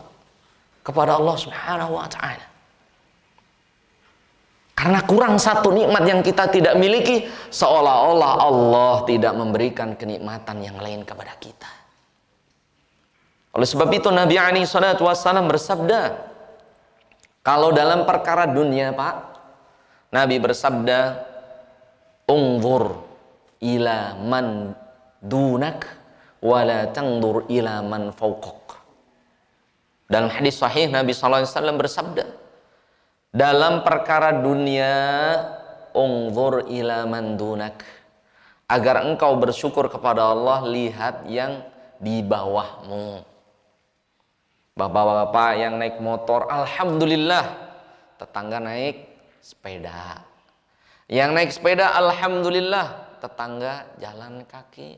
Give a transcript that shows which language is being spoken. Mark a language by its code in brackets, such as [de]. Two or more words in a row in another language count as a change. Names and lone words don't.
[id] Kepada [ar] الله سبحانه وتعالى. [id] Karena kurang 1 nikmat yang kita tidak miliki, seolah-olah Allah tidak memberikan kenikmatan yang lain kepada kita. Oleh sebab itu Nabi [ar] عليه الصلاة والسلام [id] bersabda, kalau dalam perkara dunia Pak, Nabi bersabda, [ar] "انظر إلى من دونك ولا تنظر إلى من فوقك." [id] Dalam hadis sahih Nabi SAW bersabda, dalam perkara dunia, [ar] انظر إلى من دونك, [id] agar engkau bersyukur kepada Allah, lihat yang di bawahmu. Bapak-bapak yang naik motor, alhamdulillah, tetangga naik sepeda. Yang naik sepeda, alhamdulillah, tetangga jalan kaki.